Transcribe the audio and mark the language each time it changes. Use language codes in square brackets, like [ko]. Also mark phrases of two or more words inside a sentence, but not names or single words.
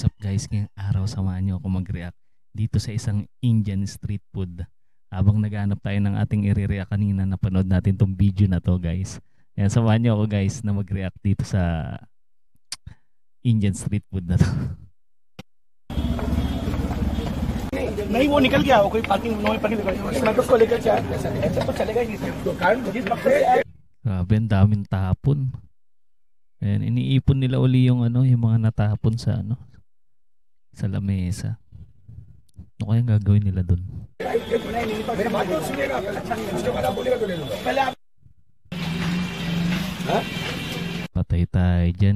[tl] guys, ngayong araw samahan niyo ako mag-react dito sa isang [en] Indian street food. [tl] Habang naghahanap tayo ng ating i-react kanina, napanood natin tong video na to guys. Ayan, samahan niyo ako guys na mag-react dito sa [en] Indian street food [tl] na to. [hi] नहीं वो निकल गया, वो कोई पार्किंग [en] no parking [hi] मैं तो उसको लेकर जाए ऐसा तो चलेगा ही नहीं दुकान जिस वक्त से [tl] Grabe, ang daming tapon. Ayan, iniipon nila uli yung ano, yung mga natapon sa ano, sa lamesa. Ano kayang gagawin nila dun? Patay tayo dyan.